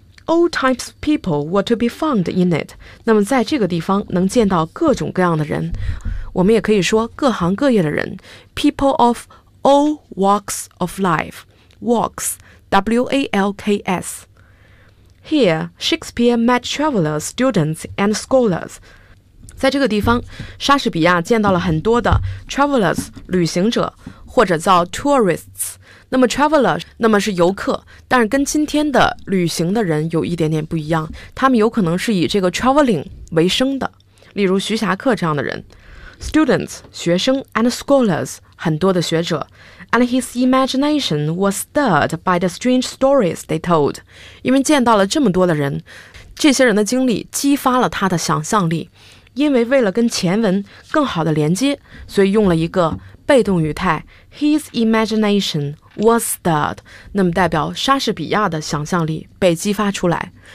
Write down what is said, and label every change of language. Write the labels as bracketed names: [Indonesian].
[English] all types of people were to be found in it. [Chinese] 那么在这个地方能见到各种各样的人。我们也可以说各行各业的人。 [English] People of all walks of life. Walks, W-A-L-K-S. Here, Shakespeare met travelers, students, and scholars. [Chinese] 在这个地方莎士比亚见到了很多的 travelers, 旅行者或者叫 tourists。那么 traveler 那么是游客，但是跟今天的旅行的人有一点点不一样，他们有可能是以这个 traveling 为生的，例如徐霞客这样的人。 Students 学生 [English] and scholars [Chinese] 很多的学者。 [English] And his imagination was stirred by the strange stories they told. [Chinese] 因为见到了这么多的人，这些人的经历激发了他的想象力。因为为了跟前文更好的连接，所以用了一个被动语态 [English] His imaginationWas stirred, [Chinese] 那么代表莎士比亚的想象力被激发出来。